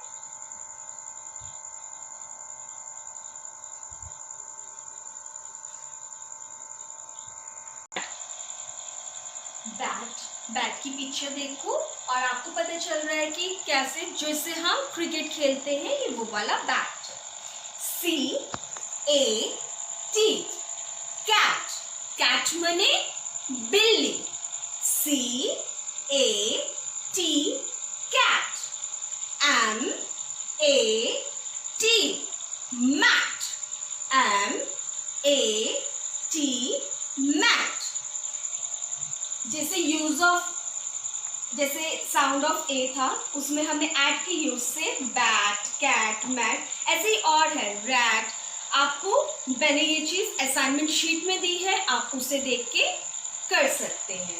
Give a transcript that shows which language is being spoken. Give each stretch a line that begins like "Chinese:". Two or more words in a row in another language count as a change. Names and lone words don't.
Hindi: बैट की पिक्चर देखो और आपको पता चल रहा है कि कैसे जिससे हम क्रिकेट खेलते हैं ये वो वाला बैट.
English: C, A, T. Cat. Cat
Hindi: मने बिल्ली.
English: C, A, T. Cat. M, A, T. Mat. M, A, T. Mat.
Hindi: जैसे
English: sound of a
Hindi: था उसमें हमने एट के यूज से
English: bat, cat, mat,
Hindi: ऐसे ही और है रैट. आपको मैंने ये चीज
English: assignment sheet
Hindi: में दी है, आप उसे देख के कर सकते हैं.